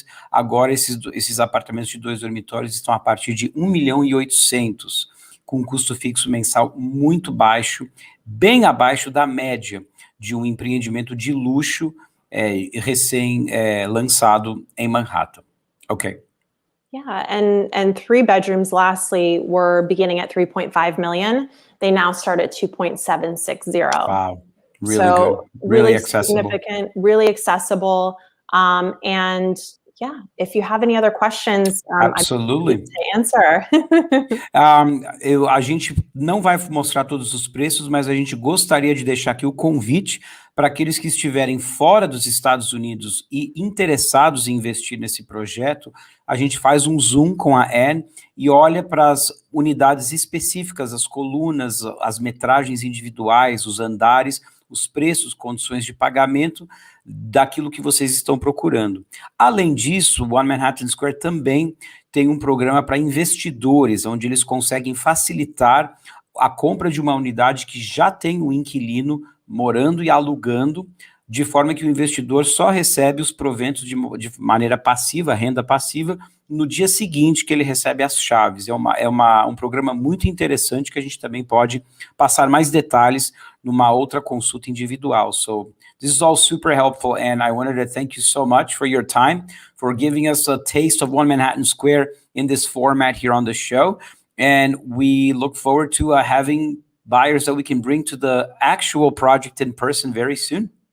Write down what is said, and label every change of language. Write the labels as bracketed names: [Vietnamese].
[Portuguese] Agora esses apartamentos de 2 dormitórios estão a partir de $1.800.000, com um custo fixo mensal muito baixo, bem abaixo da média de um empreendimento de luxo recém-lançado em Manhattan. [English] Okay. Yeah, and 3 bedrooms, lastly, were beginning at 3.5 million. They now start at 2.760. Wow, really so good, really accessible. Significant, really accessible. And yeah, if you have any other questions, Absolutely. I'm happy to answer. [Portuguese] A gente não vai mostrar todos os preços, mas a gente gostaria de deixar aqui o convite para aqueles que estiverem fora dos Estados Unidos e interessados em investir nesse projeto. A gente faz um zoom com a Anne e olha para as unidades específicas, as colunas, as metragens individuais, os andares, os preços, condições de pagamento daquilo que vocês estão procurando. Além disso, o One Manhattan Square também tem um programa para investidores, onde eles conseguem facilitar a compra de uma unidade que já tem um inquilino morando e alugando, de forma que o investidor só recebe os proventos de maneira passiva, renda passiva, no dia seguinte que ele recebe as chaves. É um programa muito interessante que a gente também pode passar mais detalhes numa outra consulta individual. [English] So this is all super helpful, and I wanted to thank you so much for your time, for giving us a taste of One Manhattan Square in this format here on the show, and we look forward to having buyers that we can bring to the actual project in person very soon.